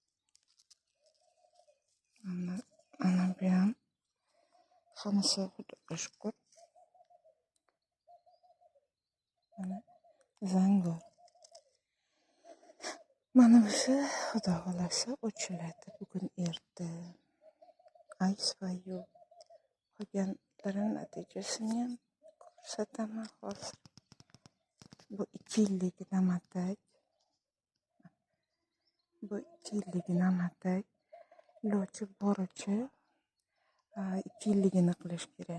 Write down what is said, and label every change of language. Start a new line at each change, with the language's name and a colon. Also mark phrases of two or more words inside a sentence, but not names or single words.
Uzbek: Mana bu ham hammasi xudoga shukr. Mana zangor. Mana busi xudo xolasa ochiladi bugun erta. Ice for You. Qolganlari natijasini ham ko'rsataman hozir. Bu 2 yillik namatak. Bu 2 yillik namatak. Iloji boricha 2 yilligini qilish kerak.